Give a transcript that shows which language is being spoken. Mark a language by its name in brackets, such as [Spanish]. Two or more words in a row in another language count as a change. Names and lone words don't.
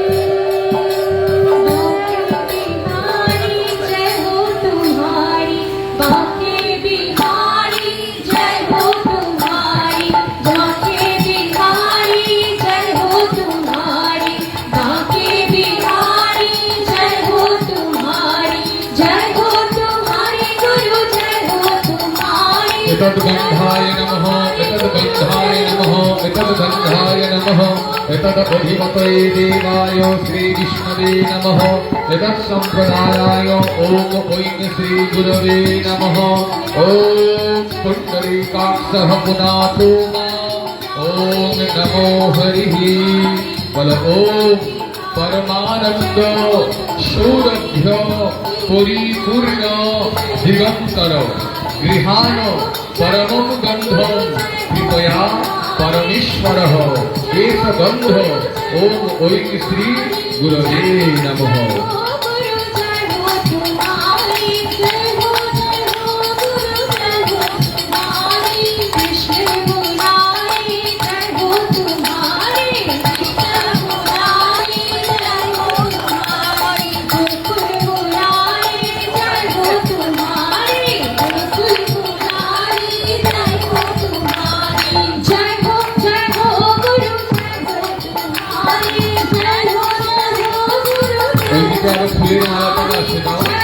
[Hindi] जय हो तुम्हारी बांके बिहारी जय हो तुम्हारी, बांके बिहारी जय हो तुम्हारी, बांके बिहारी जय हो तुम्हारी, जय हो तुम्हारी गुरु जय हो तुम्हारी। [Sanskrit] एतद्गन्धाय नमः, एतद्गन्धाय नमः, एतद्गन्धाय नमः, एतदधिपतये देवाय श्रीविष्णवे नमः, एतत्सम्प्रदायाय ॐ ऐं श्रीगुरवे नमः। ॐ पुण्डरीकाक्षः पुनातो ॐ नमो हरिः। बल ॐ परमानन्द सौरभ्य परिपूर्ण दिगन्तर गृहाण परमं गन्धं कृपया परमेश्वरः एष गन्ध ॐ ऐं श्री गुरवे नमः। [Hindi] गुरु जय हो तुम्हारी, जय हो गुरु जय हो तुम्हारी, कृष्ण मुरारी जय हो तुम्हारी, कृष्ण मुरारी जय हो तुम्हारी, गोकुल मुरारी जय हो तुम्हारी, गोकुल मुरारी जय हो तुम्हारी, जय हो गुरु जय हो तुम्हारी, जय हो गुरु जय [Bangla] ওইদিকে আরো ফুলের মালা পড়া আছে না?